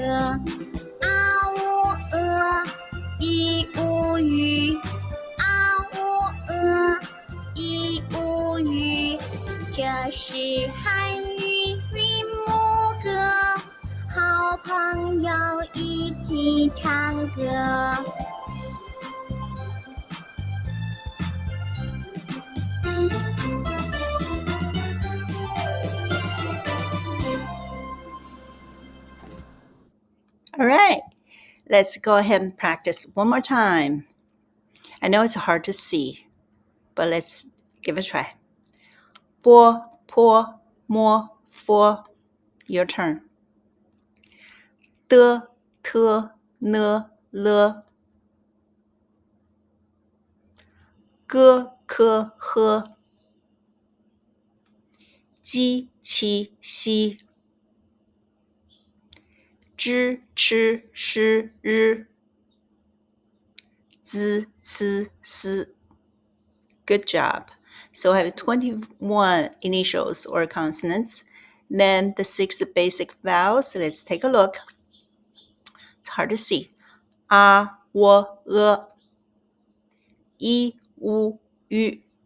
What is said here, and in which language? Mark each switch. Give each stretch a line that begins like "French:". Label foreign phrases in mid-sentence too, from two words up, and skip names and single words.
Chinese: 啊喔呃一乌语，啊喔呃一乌语，这是汉语韵母歌。好朋友一起唱歌。
English: All right, let's go ahead and practice one more time. I know it's hard to see, but let's give it a try.
Chinese: Bo, po, mo, fo.
English: Your turn.
Chinese: De, te, ne, le. Ge, ke, he. Ji, qi, xi. Zhi, chi, shi, ri. Z, ci, si.
English: Good job. So I have 21 initials or consonants. Then the 6 basic vowels. Let's take a look. It's hard to see. A, W, E, I, U, Ü.